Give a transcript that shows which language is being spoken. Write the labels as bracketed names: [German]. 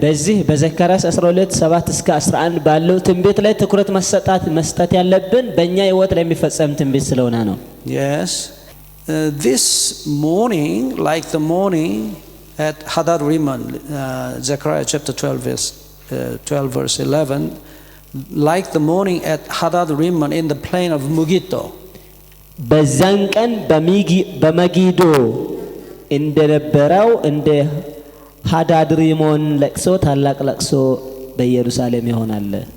[Amharic] በዚህ በዘካርያስ 12:7-11 ባለው ትንቢት ላይ ትኩረት መስጠት ያለብን በእኛ ሕይወት ላይ የሚፈጸም ትንቢት ስለሆነ ነው። [English] Yes. This morning, like the morning at Hadar Rimmon, Zechariah chapter 12 verse 11, like the morning at Hadar Rimmon in the plain of Megiddo. [Amharic] በዛን ቀን በመጊዶ እንደነበረው እንደ ሃዳድ ሪሞን ለቅሶ ታላቅ ለቅሶ በኢየሩሳሌም ይሆናል።